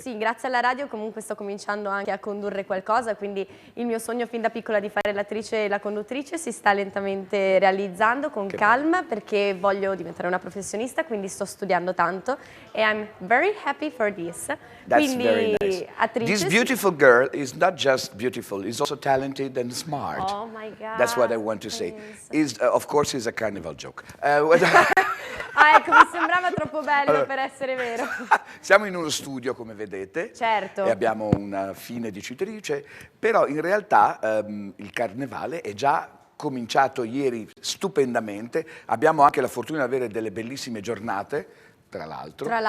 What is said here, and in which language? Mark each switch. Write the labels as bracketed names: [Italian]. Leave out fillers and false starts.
[Italian] Sì, grazie alla radio comunque sto cominciando anche a condurre qualcosa, quindi il mio sogno fin da piccola di fare l'attrice e la conduttrice si sta lentamente realizzando con calma, perché voglio diventare una professionista, quindi sto studiando tanto e [English] I'm very happy for this. That's [Italian] quindi [English] very nice. [Italian] attrice. [English] This beautiful girl is not just beautiful, is also talented and smart. Oh my God. That's what I want to say. Of course, it's a carnival joke. [Italian] Ah, ecco, mi sembrava troppo bello per essere vero. Siamo in uno studio, come vedete, Certo. e abbiamo una fine dicitrice, però in realtà il carnevale è già cominciato ieri stupendamente. Abbiamo anche la fortuna di avere delle bellissime giornate, tra l'altro,